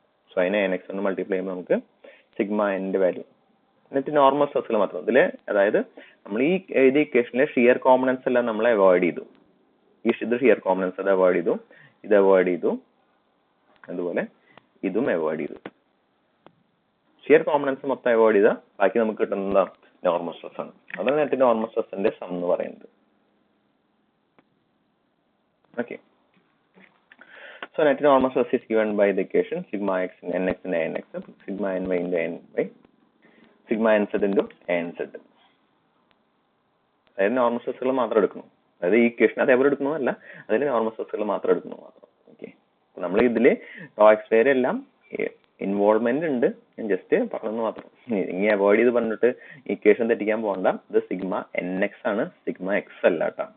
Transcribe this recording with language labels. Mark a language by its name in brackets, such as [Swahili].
[Malayalam] So അതിനെ nx കൊണ്ട് multiply ചെയ്യുമ്പോൾ നമുക്ക് സിഗ്മ n-ന്റെ വാല്യൂ എന്നിട്ട് നോർമൽ സ്ട്രെസ്സിൽ മാത്രം ഇതിൽ, അതായത് നമ്മൾ ഈ എഴുതിയ ഇക്വേഷനിലെ ഷിയർ കോമ്പണൻസ് എല്ലാം നമ്മൾ അവോയ്ഡ് ചെയ്തു. ഇത് ഷിയർ കോമ്പണൻസ് അത് അവോയ്ഡ് ചെയ്തു, ഇത് അവോയ്ഡ് ചെയ്തു, അതുപോലെ ഇതും അവോയ്ഡ് ചെയ്തു. ഷിയർ കോമ്പണൻസ് മൊത്തം അവോയ്ഡ് ചെയ്താൽ ബാക്കി നമുക്ക് കിട്ടുന്ന നോർമൽ സ്ട്രെസ് ആണ്. അതാണ് നെറ്റ് നോർമൽ സ്ട്രെസ്സിന്റെ സം എന്ന് പറയുന്നത്. [English] Okay, so net normal stress is given by the equation sigma x in nx into anx sigma ny into ny sigma nz into anz. [Malayalam] അതായത് നോർമൽ സ്ട്രെസ്സുകൾ മാത്രം എടുക്കണം. അതായത് ഈ ഇക്വേഷൻ അതേപോലെ എടുക്കണമെന്നല്ല, അതിൽ നോർമൽ സ്ട്രെസ്സുകൾ മാത്രം എടുക്കണം മാത്രം. ഓക്കെ, നമ്മൾ ഇതിൽ ടോ എക്സ് വരെ എല്ലാം ഇൻവോൾവ്മെന്റ് ഉണ്ട്, ഞാൻ ജസ്റ്റ് പറഞ്ഞെന്ന് മാത്രം. ഇനി അവോയ്ഡ് ചെയ്ത് പറഞ്ഞിട്ട് ഇക്വേഷൻ തെറ്റിക്കാൻ പോകണ്ട. ഇത് സിഗ്മ എൻ എക്സ് ആണ്, സിഗ്മ എക്സ് അല്ല കേട്ടോ.